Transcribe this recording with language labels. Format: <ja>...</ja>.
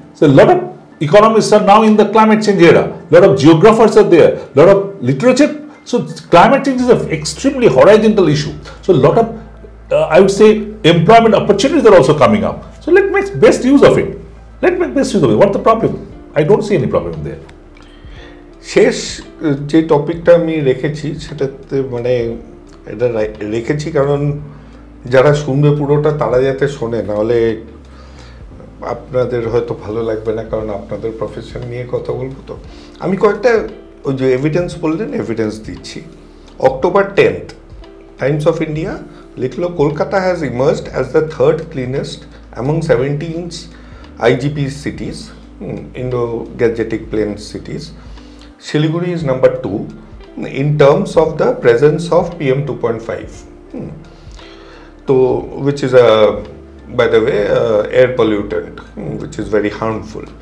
<en>So a lot of economists are now in the climate change era. A lot of geographers are there. A lot of literature. So climate change is an extremely horizontal issue. So a lot of, I would say, employment opportunities are also coming up. So let's make best use of it. Let's make best use of it. What's the problem? I don't see any problem there.</en> <bn>শেষ যে টপিকটা আমি রেখেছি সেটাতে মানে এটা রেখেছি কারণ যারা শুনবে পুরোটা তারা যাতে শোনে, নাহলে আপনাদের হয়তো ভালো লাগবে না, কারণ আপনাদের প্রফেশন নিয়ে কথা বলবো। তো আমি কয়েকটা ওই যে এভিডেন্স বললেন, এভিডেন্স দিচ্ছি।</bn> <en>October 10th, Times of India</en> <bn>লিখলো</bn> <en>Kolkata has emerged as the third cleanest among 17 IGP cities, Indo-Gangetic Plain cities. Siliguri is number 2 in terms of the presence of PM 2.5, so which is a, by the way, air pollutant, which is very harmful.</en>